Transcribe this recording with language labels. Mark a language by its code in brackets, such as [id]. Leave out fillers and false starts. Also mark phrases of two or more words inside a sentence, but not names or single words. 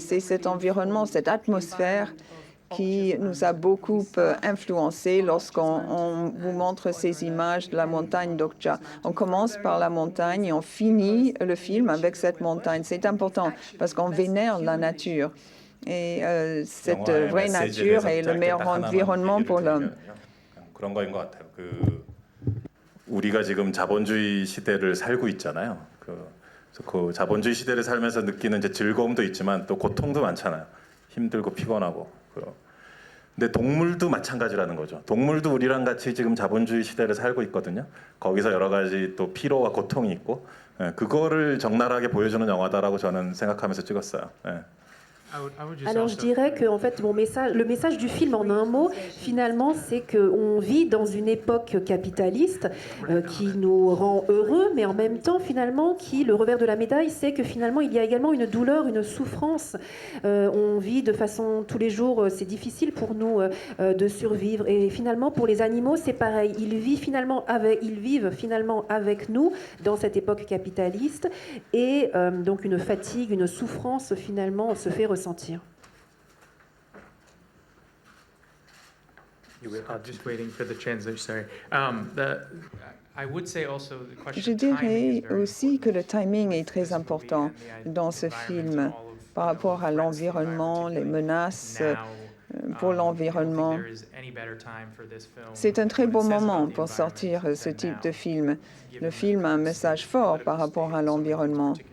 [fr] C'est cet environnement, cette atmosphère qui nous a beaucoup influencé lorsqu'on vous montre ces images de la montagne d'Okja. On commence par la montagne et on finit le film avec cette montagne. C'est important parce qu'on vénère la nature. Et cette vraie nature est le meilleur environnement pour l'homme. [ko] 그런 거인 것 같아요. 우리가 지금 자본주의 시대를 살고 있잖아요. 그 자본주의 시대를 살면서 느끼는 이제 즐거움도 있지만 또 고통도 많잖아요. 힘들고 피곤하고. 근데 동물도 마찬가지라는 거죠. 동물도 우리랑 같이 지금 자본주의 시대를 살고 있거든요. 거기서 여러 가지 또 피로와 고통이 있고 그거를 적나라하게 보여주는 영화다라고 저는 생각하면서 찍었어요. [fr] Alors je dirais que en fait, le message du film en un mot, finalement, c'est qu'on vit dans une époque capitaliste qui nous rend heureux, mais en même temps, finalement, le revers de la médaille, c'est que finalement, il y a également une douleur, une souffrance. On vit de façon tous les jours, c'est difficile pour nous de survivre. Et finalement, pour les animaux, c'est pareil. Ils vivent finalement avec nous dans cette époque capitaliste, et donc une fatigue, une souffrance finalement se fait ressentir. [en] Just waiting for the translation, sorry. I would say also the question [fr] Je dirais aussi que le timing est très important dans ce film par rapport à l'environnement, les menaces pour l'environnement. C'est un très bon moment pour sortir ce type de film. Le film a un message fort par rapport à l'environnement.